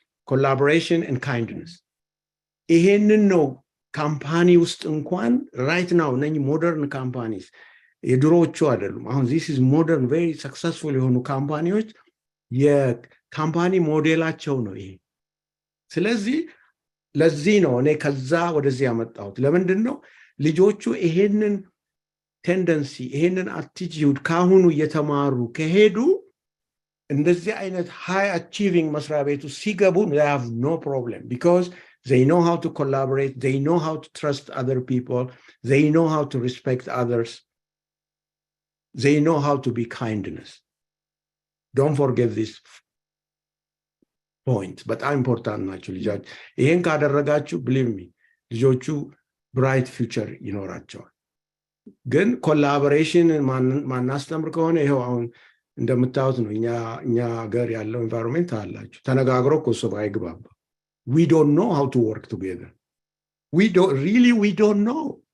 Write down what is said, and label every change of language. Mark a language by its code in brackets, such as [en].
[am] collaboration and kindness ይሄንን ነው ካምፓኒ ውስጥ እንኳን [en] right now [am] ነኝ ሞደርን ካምፓኒስ የድሮዎቹ አይደሉም አሁን [en] this is modern very successful [am] የሆኑ ካምፓኒዎች የካምፓኒ ሞዴላቸው ነው ይሄ ስለዚህ ለዚህ ነው እኔ ከዛ ወደዚህ ያመጣሁት ለምንድነው ልጆቹ ይሄንን ቴንደንሲ ይሄንን አቲቲዩድ ካሁኑ እየተማሩ ከሄዱ እንደዚህ አይነት [en] high achieving [am] መስሪያ ቤቱ ሲገቡ [en] they have no problem because they know how to collaborate, they know how to trust other people, they know how to respect others, they know how to be kindness. Don't forget this point, but I'm important [am] ናቸው ልጆች ይሄን ካደረጋችሁ [en] believe me [am] ልጆቹ [en] bright future [am] ይኖራቸዋል ግን ኮላቦሬሽን ማናስተምር ከሆነ ይሄው አሁን እንደምታዩት ነው እኛ ሀገር ያለው environment አላችሁ ተነጋግሮ ኮሶባ አይግባባ [en] we don't know how to work together we don't know